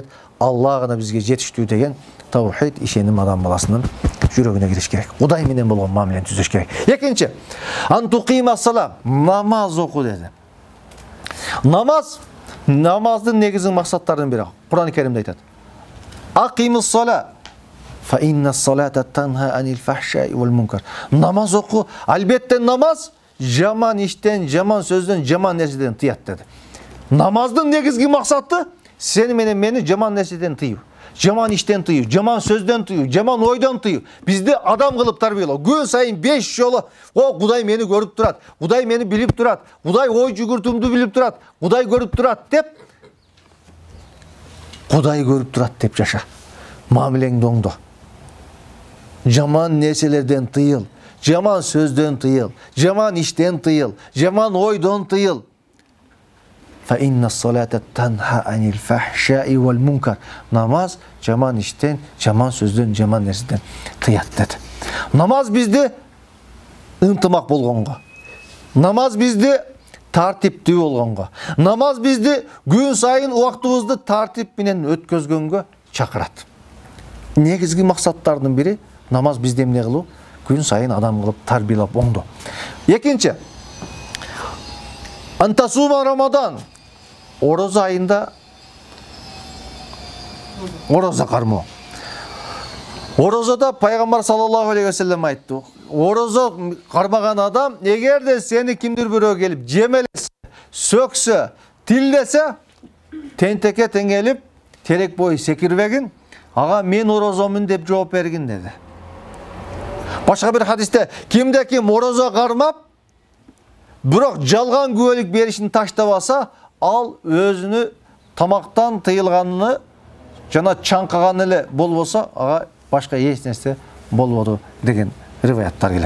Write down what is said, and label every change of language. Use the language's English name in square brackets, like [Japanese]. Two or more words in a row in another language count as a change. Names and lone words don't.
[Kyrgyz] Алла гана бизге жетиштүү деген тавхид ишеним адам баласынын жүрөгүнө кириш керек. Кудай менен болгон мамилени түзөш керек. Экинчи, [Arabic] أن تقيم الصلاة, [Kyrgyz] намаз оку деди. Намаздын негизги максаттарынын бири. Кур'ан-ы Керимде айтат. [Arabic] أقم الصلاة فإن الصلاة تنهى عن الفحشاء والمنكر. [Kyrgyz] Намаз оку, албетте намаз жаман иштен, жаман сөздөн, жаман нерседен тыят деди. Намаздын негизги максаты сени менен мени жаман нерседен тыюу, жаман иштен тыюу, жаман сөздөн тыюу, жаман ойдон тыюу. Бизди адам кылып тарбиялоо. Күн сайын 5 жолу Кудай мени көрүп турат, Кудай мени билип турат, Кудай ой жүгүртүүмдү билип турат, Кудай көрүп турат деп, Кудай көрүп турат деп жаша. Мамилеңди оңдо. Жаман нерселерден тыйыл, жаман сөздөн тыйыл, жаман иштен тыйыл, жаман ойдон тыйыл. [Arabic] فإن الصلاة تنهى عن الفحشاء والمنكر. [Kyrgyz] Намаз жаман иштен, жаман сөздөн, жаман нерседен тыят деди. Намаз бизди ынтымак болгонго, намаз бизди тартиптүү болгонго, намаз бизди күн сайын убактыбызды тартип менен өткөзгөнгө чакырат. Негизги максаттардын бири намаз бизди эмне кылуу? Күн сайын адам кылып тарбиялап оңдоо. Экинчи, [Arabic] أن تصوم رمضان. [Kyrgyz] Ороза айында ороза кармоо. Орозада пайгамбар [Arabic] صلى الله عليه وسلم [Kyrgyz] айтты. Ороза кармаган адам эгерде сени кимдир бирөө келип жемелесе, сөксө, тилдесе, тентекке теңелип, терек бой секирбегин, ага мен орозомун деп жооп бергин деди. Башка бир хадисте кимде ким ороза кармап, бирок жалган күбөлүк беришин таштабаса, ал өзүнү тамактан тыйылганын жана чаңкаган эле болбосо, ага башка эч нерсе болбоду деген риваяттар келет.